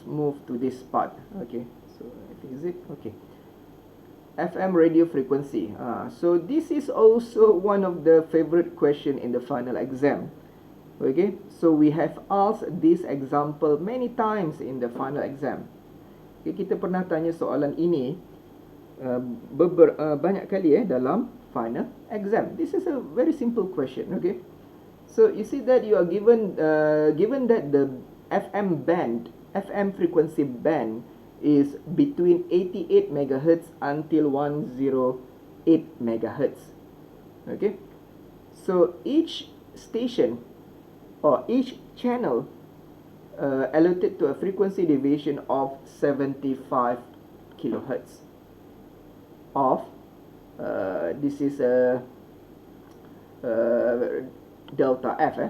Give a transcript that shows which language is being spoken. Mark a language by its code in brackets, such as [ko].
[en] let's move to this part. Okay, so I think is it okay. FM radio frequency. So this is also one of the favorite question in the final exam. Okay, so we have asked this example many times in the final exam. [ms] Okay, kita pernah tanya soalan ini banyak kali dalam final exam. [en] This is a very simple question. Okay, so you see that you are given that the FM frequency band is between 88 megahertz until 108 megahertz. Okay, so each station or each channel allotted to a frequency deviation of 75 kilohertz of this is a delta F.